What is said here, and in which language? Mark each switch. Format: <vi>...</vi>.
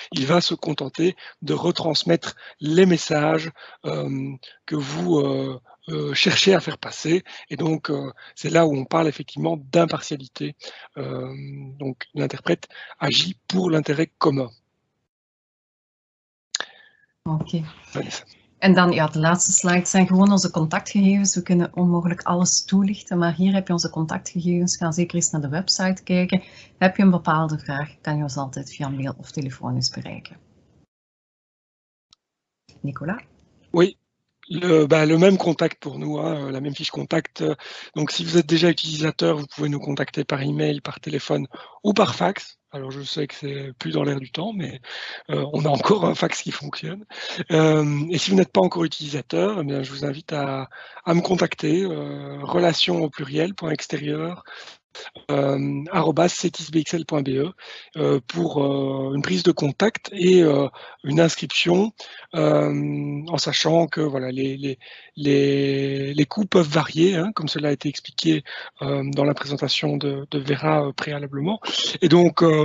<fr>Il va se contenter de retransmettre les messages que vous chercher à faire passer, et donc c'est là où on parle effectivement d'impartialité. Donc l'interprète agit pour l'intérêt commun. Oké.</fr> <nl>En dan, ja, de laatste slides zijn gewoon onze contactgegevens. We kunnen onmogelijk alles toelichten, maar hier heb je onze contactgegevens. Ga zeker eens naar de website kijken. Heb je een bepaalde vraag, kan je ons altijd via mail of telefonisch bereiken. Nicolas?</nl> <fr>Oui. Le même contact pour nous, hein, la même fiche contact. Donc, si vous êtes déjà utilisateur, vous pouvez nous contacter par email, par téléphone ou par fax. Alors, je sais que c'est plus dans l'air du temps, mais on a encore un fax qui fonctionne. Et si vous n'êtes pas encore utilisateur, eh bien, je vous invite à me contacter, relations au pluriel, .extérieur, @cetisbxl.be pour une prise de contact et une inscription, en sachant que voilà, les coûts peuvent varier, hein, comme cela a été expliqué dans la présentation de Vera préalablement. Et donc,</fr>